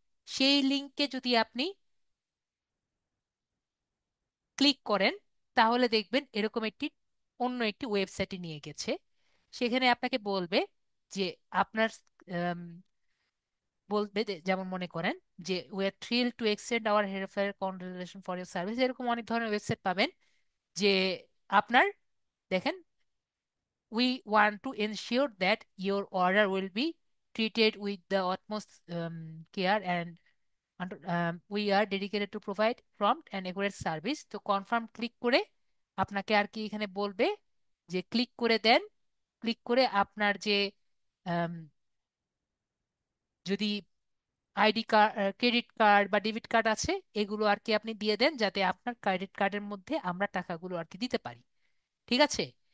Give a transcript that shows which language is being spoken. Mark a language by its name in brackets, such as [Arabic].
[Bangla] সেই লিংকে যদি আপনি ক্লিক করেন তাহলে দেখবেন এরকম একটি অন্য একটি ওয়েবসাইটে নিয়ে গেছে। সেখানে আপনাকে বলবে যে আপনার আম, বলবে যেমন মনে করেন যে [English] we are thrill to extend our heartfelt congratulation for your service, [Bangla] এরকম অনেক ধরনের ওয়েবসাইট পাবেন। যে আপনার দেখেন, [English] we want to ensure that your order will be treated with the utmost care, and we are dedicated to provide prompt and accurate service. [Bangla] তো confirm click করে আপনাকে আর কি এখানে বলবে যে ক্লিক করে দেন। ক্লিক করে আপনার যে আম, যদি আইডি কার্ড, ক্রেডিট কার্ড বা ডেবিট কার্ড আছে, এগুলো আর কি আপনি দিয়ে দেন যাতে আপনার ক্রেডিট কার্ডের মধ্যে আমরা টাকাগুলো আর কি দিতে পারি। ঠিক আছে?